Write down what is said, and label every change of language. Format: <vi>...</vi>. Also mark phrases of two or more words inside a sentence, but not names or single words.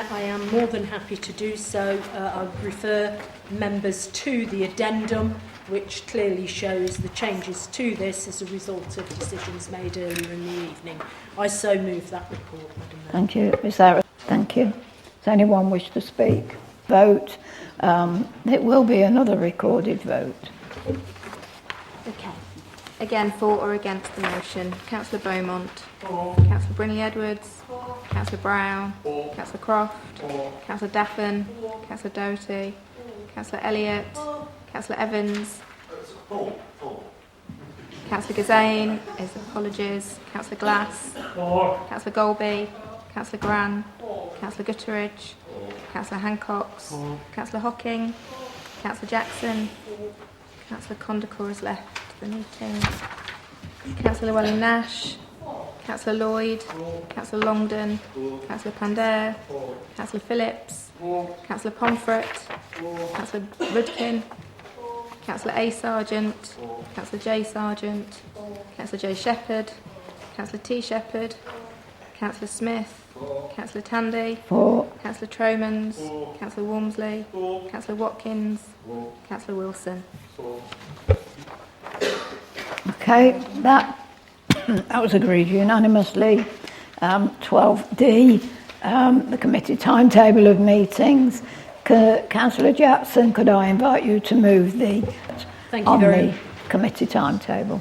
<en>I am more than happy to do so. I would refer members to the addendum, which clearly shows the changes to this as a result of decisions made earlier in the evening. I so move that report, Madam Mayor. Thank you. Thank you. Does anyone wish to speak? Vote. It will be another recorded vote. Okay. Again, for or against the motion. Councillor Beaumont. Councillor Brindley-Edwards. Councillor Brown. Councillor Croft. Councillor Daffin. Councillor Doherty. Councillor Elliott. Councillor Evans. Councillor Gazane is apologies. Councillor Glass. Councillor Golby. Councillor Gran. Councillor Gutteridge. Councillor Hancox. Councillor Hocking. Councillor Jackson. Councillor Condacor has left the meeting. Councillor Llewellyn-Nash. Councillor Lloyd. Councillor Longdon. Councillor Pandair. Councillor Phillips. Councillor Pomfret. Councillor Rudkin. Councillor A. Sargent. Councillor J. Sargent. Councillor J. Shepherd. Councillor T. Shepherd. Councillor Smith. Councillor Tandy. 4. Councillor Tromans. Councillor Walmsley. Councillor Watkins. Councillor Wilson. Okay, that was agreed unanimously. 12D, the committee timetable of meetings. Councillor Jackson, could I invite you to move the committee timetable?</en>